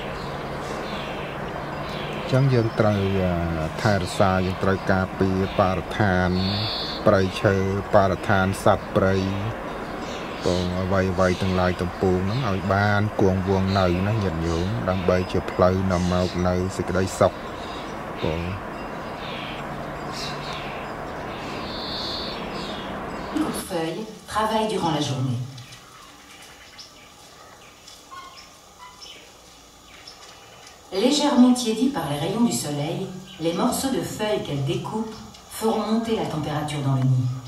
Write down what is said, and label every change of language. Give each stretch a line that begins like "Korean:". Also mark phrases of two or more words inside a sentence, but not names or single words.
Khmer: ចឹងយើងត្រូវថែរក្សាយើងត្រូវការពារបរិស្ថានព្រៃឈើបរិស្ថានសត្វព្រៃបងអ្វីទាំងឡាយទាំងពួងហ្នឹងឲ្យបានគង់វង្សនៅណាញាតិញោមដើម្បីជាផ្លូវនាំមកនៅសេចក្តីសុខបង
French: Feuilles travaillent durant la journée. Légèrement tiédis par les rayons du soleil, les morceaux de feuilles qu'elles découpent feront monter la température dans le nid.